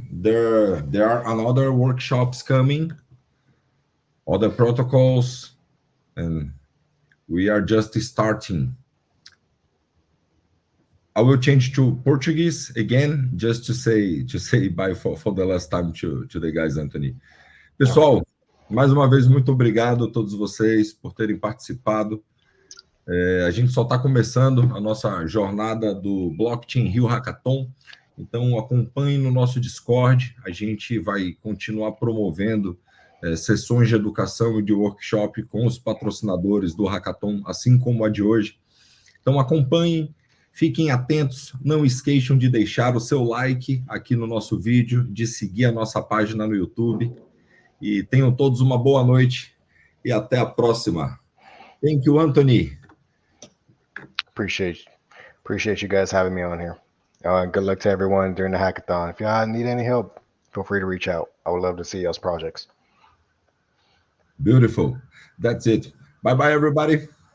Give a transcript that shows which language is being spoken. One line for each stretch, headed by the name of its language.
English: There are another workshops coming, other protocols, and we are just starting. I will change to Portuguese again, just to say bye for the last time to the guys, Anthony.
Portuguese: Pessoal, mais uma vez, muito obrigado a todos vocês por terem participado. A gente só está começando a nossa jornada do Blockchain Rio Hackathon, então acompanhe no nosso Discord. A gente vai continuar promovendo sessões de educação e de workshop com os patrocinadores do Hackathon, assim como a de hoje. Então acompanhem, fiquem atentos, não esqueçam de deixar o seu like aqui no nosso vídeo, de seguir a nossa página no YouTube, e tenham todos uma boa noite e até a próxima.
English: Thank you, Anthony. Appreciate you guys having me on here. Good luck to everyone during the hackathon. If y'all need any help, feel free to reach out. I would love to see y'all's projects. Beautiful. That's it. Bye-bye, everybody.